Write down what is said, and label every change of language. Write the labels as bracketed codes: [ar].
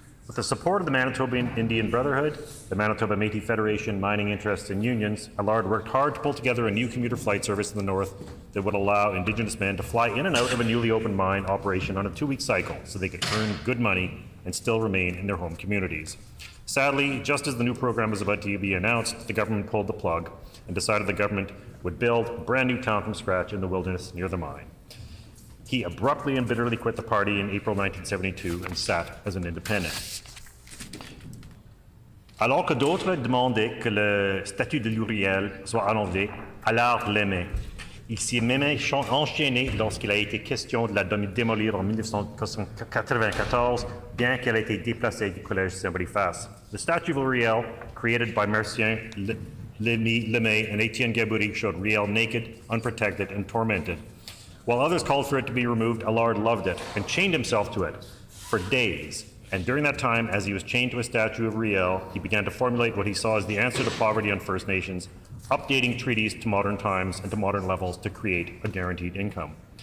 [en] With the support of the Manitoba Indian Brotherhood, the Manitoba Métis Federation, mining interests and unions, Allard worked hard to pull together a new commuter flight service in the north that would allow Indigenous men to fly in and out of a newly opened mine operation on a 2-week cycle so they could earn good money and still remain in their home communities. Sadly, just as the new program was about to be announced, the government pulled the plug and decided the government would build a brand new town from scratch in the wilderness near the mine. He abruptly and bitterly quit the party in April 1972 and sat as an independent. [fr] Alors que d'autres demandaient que le statut de Louis Riel soit enlevé, Allard l'aimait. Il s'y est même enchaîné lorsqu'il a été question de la démolir en 1994, bien qu'elle ait été déplacée du Collège Saint-Boniface. [en] The statue of Riel, created by Mercier, Lemay, and Etienne Gaboury, showed Riel naked, unprotected, and tormented. While others called for it to be removed, Allard loved it and chained himself to it for days. And during that time, as he was chained to a statue of Riel, he began to formulate what he saw as the answer to poverty on First Nations, updating treaties to modern times and to modern levels to create a guaranteed income.